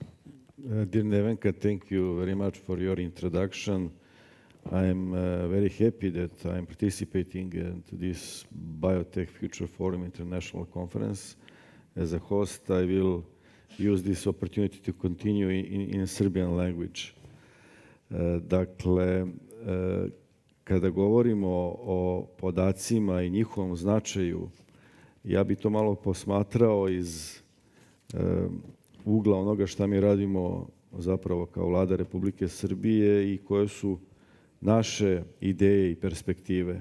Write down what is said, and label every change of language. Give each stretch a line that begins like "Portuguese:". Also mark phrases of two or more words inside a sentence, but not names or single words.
English: Dear Nevenka, thank you very much for your introduction. I'm very happy that I'm participating in this Biotech Future Forum International Conference. As a host, I will use this opportunity to continue in Serbian language.
Serbian: Dakle, kada govorimo o podacima i njihovom značaju, ja bi to malo posmatrao iz ugla onoga šta mi radimo zapravo kao Vlada Republike Srbije i koje su naše ideje i perspektive.